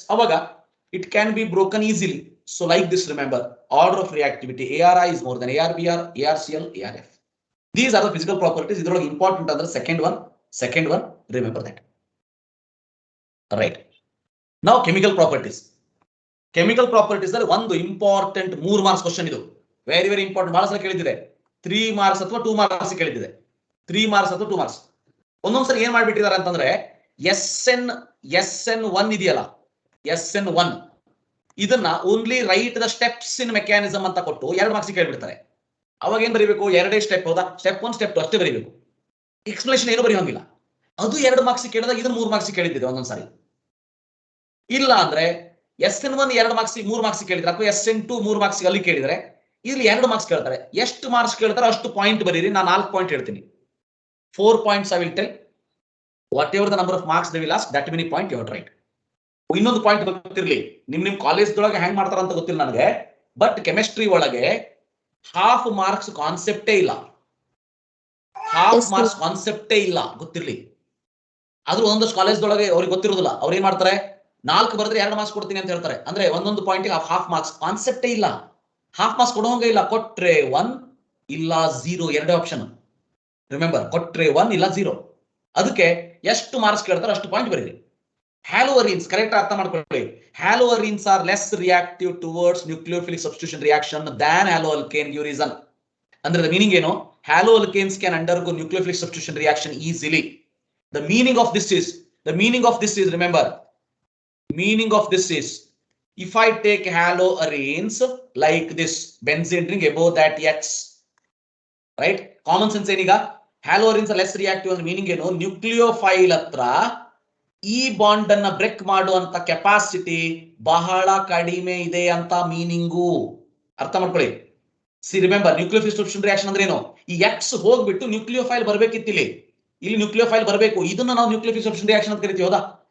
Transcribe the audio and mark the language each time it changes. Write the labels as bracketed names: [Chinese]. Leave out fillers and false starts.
[English] ಅವಾಗ it can be broken easily. So like this, remember, order of reactivity ARI is more than ARBR, ARCl, ARF. These are the physical properties. Idrolage important ಅಂದ್ರೆ second one, remember that. Right. Now chemical properties. [Kannada] Chemical properties ಅಲ್ಲಿ ಒಂದು important 3 marks question ಇದು. Very very important. ಬಹಳ ಸಲ ಕೇಳಿದಿದೆ 3 marks ಅಥವಾ 2 marks ಕೇಳಿದಿದೆ. 3 marks ಅಥವಾ 2 marks. ಒಂದೊಂದ್ಸರಿ ಏನ್ ಮಾಡ್ಬಿಟ್ಟಿದ್ದಾರೆ ಅಂತಂದ್ರೆ SN1 ಇದೆಯಲ್ಲ, SN1 ಇದನ್ನ [English] only write the steps in mechanism [Kannada] ಅಂತ ಕೊಟ್ಟು 2 ಮಾರ್ಕ್ಸ್ ಕೇಳ್ಬಿಡ್ತಾರೆ. ಅವಾಗ ಏನ್ ಬರೀಬೇಕು? 2 ಸ್ಟೆಪ್. ಹೌದಾ? ಸ್ಟೆಪ್ 1 ಸ್ಟೆಪ್ 2 ಅಷ್ಟೇ ಬರೀಬೇಕು. ಎಕ್ಸ್ಪ್ಲನೇಷನ್ ಏನು ಬರೆಯೋಂಗಿಲ್ಲ. ಅದು 2 ಮಾರ್ಕ್ಸ್ ಕೇಳಿದಾಗ ಇದನ್ನ 3 ಮಾರ್ಕ್ಸ್ ಕೇಳಿದ್ದಿದೆ ಒಂದೊಂದ್ಸಾರಿ. ಇಲ್ಲ ಅಂದ್ರೆ SN1 2 ಮಾರ್ಕ್ಸ್ 3 ಮಾರ್ಕ್ಸ್ ಕೇಳಿದ್ರೆ ಅಥವಾ SN2 3 ಮಾರ್ಕ್ಸ್ ಅಲ್ಲಿ ಕೇಳಿದ್ರೆ ಇಲ್ಲಿ 2 ಮಾರ್ಕ್ಸ್ ಕೇಳ್ತಾರೆ. ಎಷ್ಟು ಮಾರ್ಕ್ಸ್ ಕೇಳ್ತಾರೆ ಅಷ್ಟು ಪಾಯಿಂಟ್ ಬರೀರಿ. ನಾನು 4 ಪಾಯಿಂಟ್ ಹೇಳ್ತೀನಿ. [English] 4 points I will tell. Whatever the number of marks they will ask, that many point you have to write. [Kannada] ಇನ್ನೊಂದು ಪಾಯಿಂಟ್ ಗೊತ್ತಿರಲಿ, ನಿಮ್ ಕಾಲೇಜ್ದೊಳಗೆ ಹೆಂಗ್ ಮಾಡ್ತಾರ ಅಂತ ಗೊತ್ತಿಲ್ಲ ನನಗೆ, ಬಟ್ ಕೆಮಿಸ್ಟ್ರಿ ಒಳಗೆ ಹಾಫ್ ಮಾರ್ಕ್ಸ್ ಕಾನ್ಸೆಪ್ಟೇ ಇಲ್ಲ. ಹಾಫ್ ಮಾರ್ಕ್ಸ್ ಕಾನ್ಸೆಪ್ಟೇ ಇಲ್ಲ, ಗೊತ್ತಿರ್ಲಿ. ಆದ್ರೂ ಒಂದಷ್ಟು ಕಾಲೇಜ್ದೊಳಗೆ ಅವ್ರಿಗೆ ಗೊತ್ತಿರೋದಿಲ್ಲ. ಅವ್ರು ಏನ್ ಮಾಡ್ತಾರೆ, 4 ಬರೆದ್ರೆ 2 ಮಾರ್ಕ್ಸ್ ಕೊಡ್ತೀನಿ ಅಂತ ಹೇಳ್ತಾರೆ. ಅಂದ್ರೆ ಒಂದೊಂದು ಪಾಯಿಂಟ್ ಹಾಫ್ ಮಾರ್ಕ್ಸ್ ಕಾನ್ಸೆಪ್ಟೇ ಇಲ್ಲ. ಹಾಫ್ ಮಾರ್ಕ್ಸ್ ಕೊಡೋಂಗೆ ಇಲ್ಲ. ಕೊಟ್ರೆ 1 ಇಲ್ಲ 0, 2 ಆಪ್ಷನ್. ರಿಮೆಂಬರ್, ಕೊಟ್ರೆ 1 ಇಲ್ಲ 0. ಅದಕ್ಕೆ ಎಷ್ಟು ಮಾರ್ಕ್ಸ್ ಕೇಳ್ತಾರೆ ಅಷ್ಟು ಪಾಯಿಂಟ್ ಬರೀರಿ. Haloarenes, correct ಅರ್ಥ ಮಾಡ್ಕೊಳ್ಳಿ. [English] Haloarenes are less reactive towards nucleophilic substitution reaction than haloalkane. Give reason. Under the meaning, haloalkanes can undergo nucleophilic substitution reaction easily. The meaning of this is, remember, meaning of this is, if I take haloarenes like this, benzene ring above that X, right? Common sense eniga, haloarenes are less reactive. [Kannada] And meaning nucleophile hatra ಈ bond ಅನ್ನ break ಮಾಡುವಂತ capacity ಬಹಳ ಕಡಿಮೆ ಇದೆ ಅಂತ meaning. ಅರ್ಥ ಮಾಡ್ಕೊಳ್ಳಿ. C remember, nucleophilic substitution reaction ಅಂದ್ರೆ ಏನು? ಈ ಎಕ್ಸ್ ಹೋಗ್ಬಿಟ್ಟು ನ್ಯೂಕ್ಲಿಯೋಫೈಲ್ ಬರ್ಬೇಕಿತ್ತು. ಇಲ್ಲಿ ನ್ಯೂಕ್ಲಿಯೋಫೈಲ್ ಬರಬೇಕು. ಇದನ್ನ ನಾವು ನ್ಯೂಕ್ಲಿಯೋಫಿಲಿಕ್ ಸಬ್ಸ್ಟಿಟ್ಯೂಷನ್ ರಿಯಾಕ್ಷನ್ ಅಂತ ಕರಿತೀವಿ. ಹೌದಾ?